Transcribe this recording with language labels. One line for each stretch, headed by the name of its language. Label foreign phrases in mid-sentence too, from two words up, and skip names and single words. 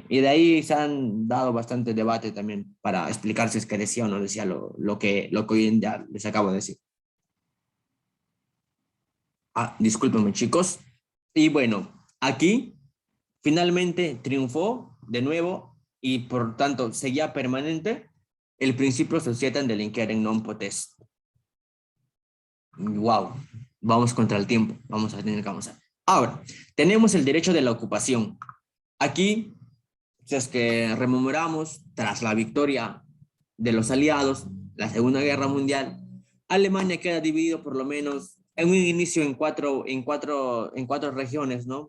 Spanish: Y de ahí se han dado bastante debate también para explicar si es que decía o no decía lo que hoy en día les acabo de decir. Discúlpenme, chicos. Y bueno, aquí finalmente triunfó de nuevo y por tanto seguía permanente el principio
Latin: societas delinquere non potest.
Spanish: Wow, vamos contra el tiempo, vamos a tener que avanzar. Ahora, tenemos el derecho de la ocupación. Aquí, si es que rememoramos, tras la victoria de los aliados, la Segunda Guerra Mundial, Alemania queda dividido por lo menos en un inicio en cuatro regiones, ¿no?